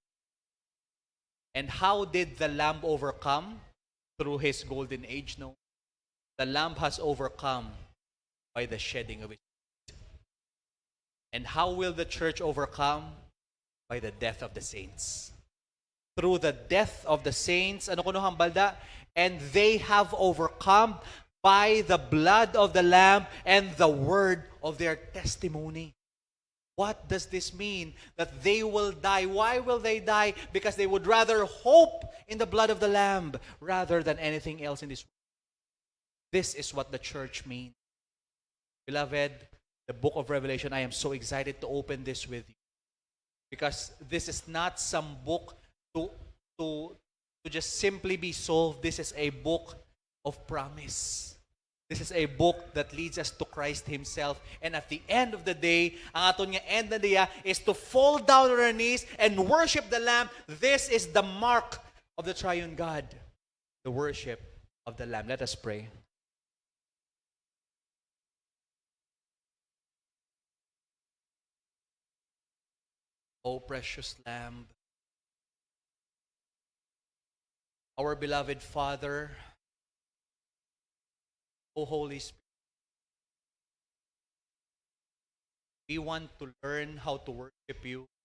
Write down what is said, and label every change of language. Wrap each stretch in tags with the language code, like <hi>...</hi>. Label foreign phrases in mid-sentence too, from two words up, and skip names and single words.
<en>And how did the Lamb overcome? Through His golden age? No. The Lamb has overcome by the shedding of His blood. And how will the church overcome? By the death of the saints. Through the death of the saints,</en> <hil>ano kuno hambalda?</hil> <en>And they have overcome by the blood of the Lamb and the word of their testimony. What does this mean? That they will die. Why will they die? Because they would rather hope in the blood of the Lamb rather than anything else in this world. This is what the church means. Beloved, the book of Revelation, I am so excited to open this with you. Because this is not some book to just simply be solved. This is a book of promise. This is a book that leads us to Christ Himself. And at the end of the day,</en> <hil>ang aton nga end na diya</hil> <en>is to fall down on our knees and worship the Lamb. This is the mark of the triune God, the worship of the Lamb. Let us pray. O precious Lamb, our beloved Father, O Holy Spirit, we want to learn how to worship you.</en>